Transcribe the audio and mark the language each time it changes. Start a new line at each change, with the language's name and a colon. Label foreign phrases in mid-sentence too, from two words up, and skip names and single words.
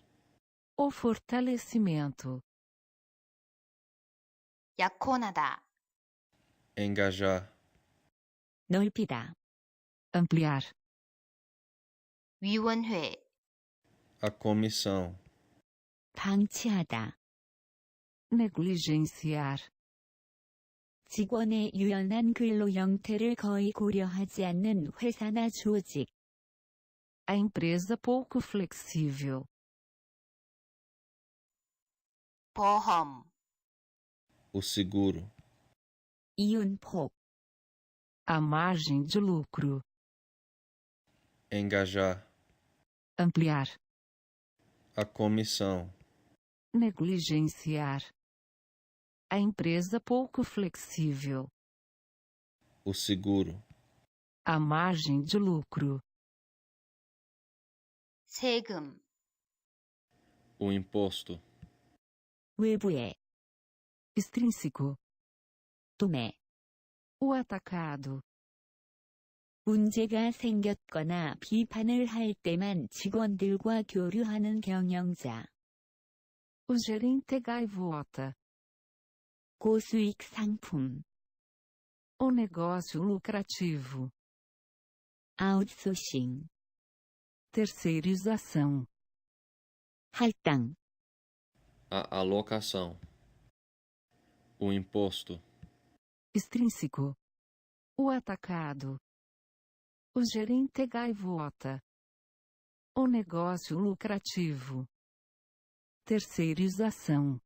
Portuguese: o fortalecimento,
Korean: 약혼하다,
Portuguese: engajar,
Korean: 넓히다.
Portuguese: ampliar,
Korean: 위원회,
Portuguese: a comissão,
Korean: 방치하다.
Portuguese: negligenciar,
Korean: 직원의 유연한 근로 형태를 거의 고려하지 않는 회사나 조직.
Portuguese: a empresa pouco flexível,
Korean: 보험,
Portuguese: o seguro,
Korean: 이윤폭.
Portuguese: a margem de lucro, engajar, ampliar, a comissão, negligenciar, a empresa pouco flexível, o seguro, a margem de lucro,
Korean: 세금,
Portuguese: o imposto,
Korean: 외부에.
Portuguese: extrínseco,
Korean: 도매.
Portuguese: o atacado,
Korean: 문제가 생겼거나 비판을 할 때만 직원들과 교류하는 경영자.
Portuguese: o gerente gaivota,
Korean: 고수익 상품.
Portuguese: o negócio lucrativo,
Korean: 아웃소싱.
Portuguese: terceirização,
Korean: 할당.
Portuguese: a alocação, o imposto, extrínseco, o atacado, o gerente gaivota, o negócio lucrativo, terceirização,